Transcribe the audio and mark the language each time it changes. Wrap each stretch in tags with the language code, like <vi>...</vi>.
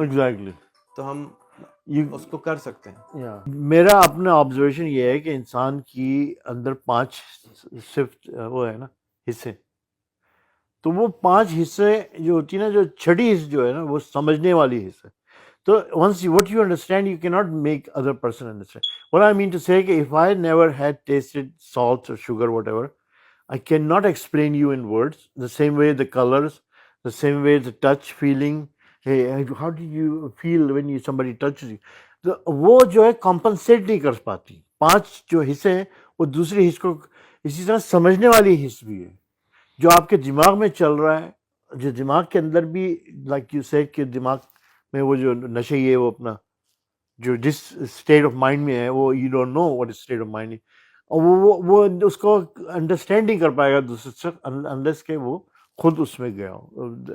<en>exactly</en> <ur>تو ہم اس کو کر سکتے ہیں. میرا اپنا آبزرویشن یہ ہے کہ انسان کی اندر 5 صرف وہ ہے نا حصے, تو وہ 5 حصے جو ہوتی ہے نا, جو چھٹی حصہ جو ہے نا وہ سمجھنے والی حصہ.</ur> <en>تو once what you understand, you cannot make other person understand. What I mean to say کہ if I never had tasted salt or sugar whatever, I cannot explain you in words. The same way the colors, the same way the touch feeling. Hey, how do you feel when somebody touches you?</en> <ur>تو وہ جو ہے compensate نہیں کر پاتی. 5 جو حصے ہیں وہ دوسری حصے کو, اسی طرح سمجھنے والی حص بھی ہے جو آپ کے دماغ میں چل رہا ہے, جو دماغ کے اندر بھی</ur> <en>like you said</en> <ur>کہ دماغ میں وہ جو نشے ہے وہ اپنا جو جس اسٹیٹ آف مائنڈ میں ہے وہ</ur> <en>you don't know what state of mind,</en> <ur>اور وہ اس کو انڈرسٹینڈ نہیں کر پائے گا دوسرے سے انلیس کہ وہ خود اس میں گیا ہو.</ur>